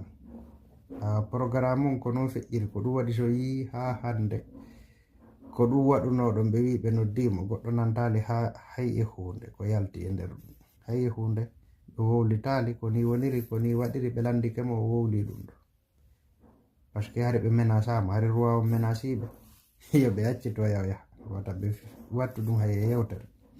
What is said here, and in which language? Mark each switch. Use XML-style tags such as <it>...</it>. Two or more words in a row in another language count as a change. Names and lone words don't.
<ff>Programme on ko noon feƴƴiri, ko ɗum waɗi so yi ha hande ko ɗum waɗunoɗon ɓe wi ɓe noddimo goɗɗo nantali hay e hunde ko yalti e nder ɗum, hay e hunde ɓe wowlitali ko ni woniri, ko ni waɗiri, ɓe landikemo o wowli ɗum ɗo,</ff> <fr>par ce que</fr> <ff>hari ɓe menasama, hari roi o menasiɓe yoɓe accito yaha wata ɓe wattu ɗum hay e yewtere.</ff>